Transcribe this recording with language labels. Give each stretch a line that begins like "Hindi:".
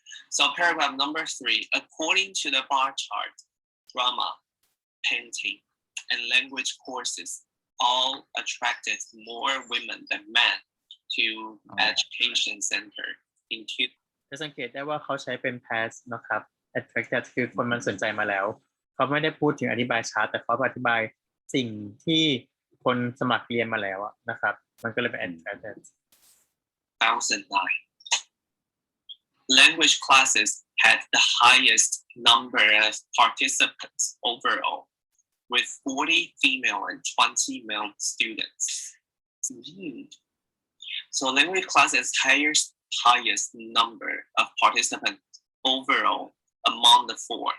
English: So paragraph number 3, according to the bar chart, drama, painting, and language courses all attracted more women than men to education center in
Thai: จะสังเกตได้ว่าเขาใช้เป็น past นะครับ attracted คือคนมันสนใจมาแล้วเขาไม่ได้พูดถึงอธิบายชาร์ตแต่เขาอธิบายสิ่งที่คนสมัครเรียนมาแล้วนะครับมันก็เลยเป็น attracted
English: 2009. Language classes had the highest number of participants overall, with 40 female and 20 male students. So language classes highest number of participants overall among the 4.